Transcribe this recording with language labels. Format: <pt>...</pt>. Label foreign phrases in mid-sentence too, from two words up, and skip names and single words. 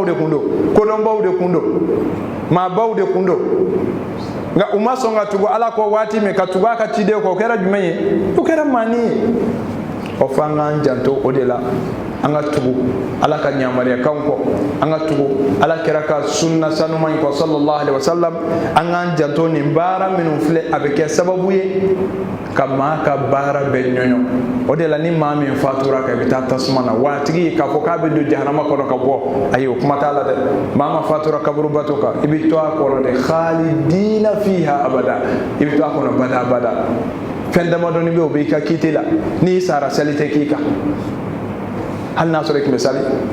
<bm>de kun don kodɔnbaw de kun don maabaw de kun don nka u ma sɔn ka tugu ala kɔ waati min ka tugu a ka ciden kɔ o kɛra jumɛn ye o kɛra maani ye o fɔ an k'an janto o de la an ka tugu ala ka ɲamariyakanw kɔ an ka tugu ala kɛra ka sunna sanuman in kɔ</bm> <ar>صلى الله عليه وسلم</ar> <bm>an k'an janto nin baara minnu filɛ a bɛ kɛ sababu ye ka maa ka baara bɛɛ ɲɔɲɔ o de la ni maa min fatura kan i bɛ taa tasuma na wa a tigi k'a fɔ k'a bɛ don jahanama kɔnɔ ka bɔ ayi o kuma t'a la dɛ maa ma fatura kaburubato kan i bɛ to a kɔnɔ de</bm> <ar>خالدين فيها أبدا</ar> <bm>i bɛ to a kɔnɔ bada bada fɛn damadɔni bɛ o b'i ka kiite la n'i sara seli tɛ k'i kan hali n'a sɔrɔ i tun bɛ sali</bm>